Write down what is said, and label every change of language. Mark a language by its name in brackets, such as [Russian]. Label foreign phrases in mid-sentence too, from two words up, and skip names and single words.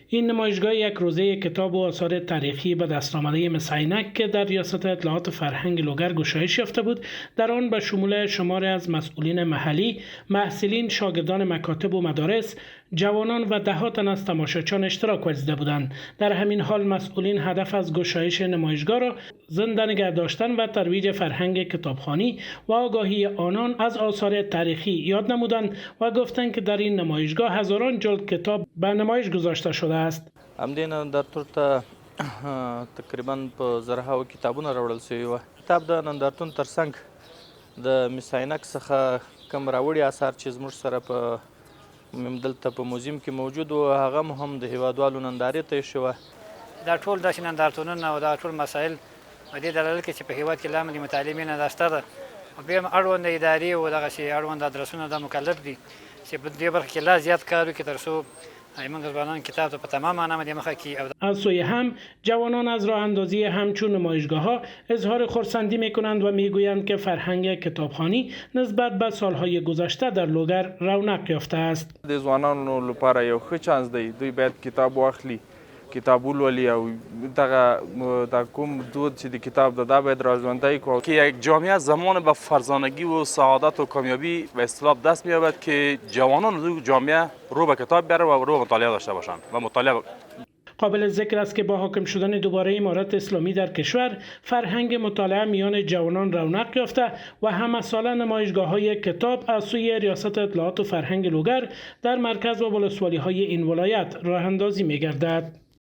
[Persian] این نمایشگاه یک روزه کتاب و آثار تاریخی به دست آمده مس عینک که در ریاست اطلاعات فرهنگ لوگر گشایش یافته بود، در آن به شمول شماری از مسئولین محلی، محصلین، شاگردان مکاتب و مدارس، جوانان و ده ها تن از تماشاچیان اشتراک ورزیده بودند. در همین حال مسئولین هدف از گشایش نمایشگاه را زنده نگه داشتن و ترویج فرهنگ کتابخوانی و آگاهی آنان از آثار تاریخی یاد نمودند و گفتند که در این نمایشگاه هزاران جلد کتاب به نمایش گذاشته شده است. [Pashto] همدین نندارتون ته تقریبا په زرهاو کتابونه راوړل شوي وو. کتاب د نندارتون ترڅنګ د مس عینک څخه کوم راوړي اثار چې زموږ سره په دلته په موزیم کې موجود و، هغه هم د هیوادوالو نندارې ته ایښې وه. دا ټول داسې نندارتونونه او دا ټول مسایل په دې دلالت کوي چې په هیواد کې لا هم د مطالعې مینه دا شته ده، او بیا هم اړونده ادارې او دغسې اړونده ادرسونه دا مکلف دي چې په دې برخه کې لا زیات کار وکړي تر څو ایمان ځوانان کتاب ته په تمام معنا مدې مخه کړي. [Persian] از سوی هم جوانان از راه اندازی همچون نمایشگاه ها اظهار خرسندی می کنند و می گویند که فرهنگ کتابخوانی نسبت به سالهای گذشته در لوگر رونق یافته است. [Pashto] د ځوانانو لپاره یو ښه چانس دی، دوی باید کتاب واخلي، کتاب ولولي او دغه کوم دود چې د کتاب ده دا باید راژوندی کړو [Persian] که یک جامعه زمان به فرزانگی و سعادت و کامیابی به اصطلاح دست می‌یابد که جوانان جامعه رو به کتاب بیاره و رو به مطالعه داشته باشند و مطالعه. قابل ذکر است که با حاکم شدن دوباره امارت اسلامی در کشور، فرهنگ مطالعه میان جوانان رونق یافته و همه ساله نمایشگاه‌های کتاب از سوی ریاست اطلاعات و فرهنگ لوگر در مرکز و ولسوالی‌های این ولایت راه اندازی می‌گردد.